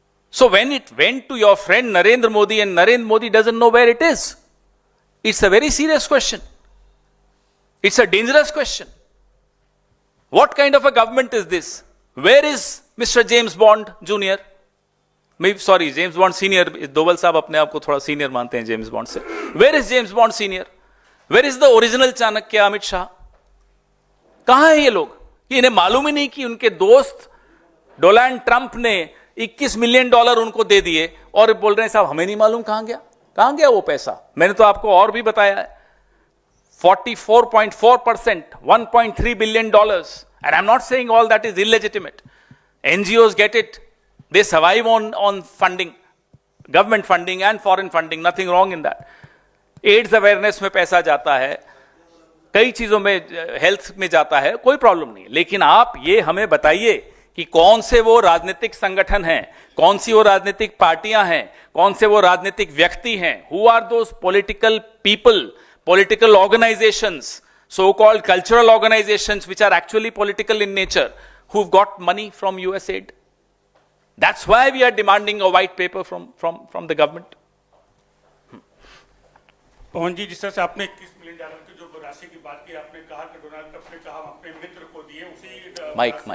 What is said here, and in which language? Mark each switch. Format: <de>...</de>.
<en>So when it went to your friend Narendra Modi and Narendra Modi doesn't know where it is, it's a very serious question. It's a dangerous question. What kind of a government is this? Where is Mr. James Bond Jr.? Sorry, James Bond Senior.</en> <hi>Doval साहब अपने आप को थोड़ा senior मानते हैं James bond से.</hi> <en>Where is James Bond Senior? Where is the original Chanakya Amit Shah?</en> <hi>कहां है ये लोग? इन्हें मालूम ही नहीं कि उनके दोस्त डोनाल्ड ट्रंप ने $21 मिलियन उनको दे दिए और बोल रहे हैं साहब हमें नहीं मालूम कहां गया वो पैसा. मैंने तो आपको और भी बताया है.</hi> <en>44.4%, $1.3 billion. And I'm not saying all that is illegitimate. NGOs get it. They survive on funding, government funding and foreign funding. Nothing wrong in that.</en> <hi>AIDS awareness में पैसा जाता है, कई चीजों में, हेल्थ में जाता है, कोई प्रॉब्लम नहीं. लेकिन आप ये हमें बताइए कि कौन से वो राजनीतिक संगठन हैं, कौन सी वो राजनीतिक पार्टियां हैं, कौन से वो राजनीतिक व्यक्ति हैं.</hi> <en>Who are those political people, political organizations, so-called cultural organizations which are actually political in nature, who've got money from USAID? That's why we are demanding a white paper from the government.</en> <hi>पवन जी, जिस तरह से आपने $21 million की जो राशि की बात की, आपने कहा कि डोनाल्ड ट्रंप ने कहा अपने मित्र को दिए, उसी माइक</hi>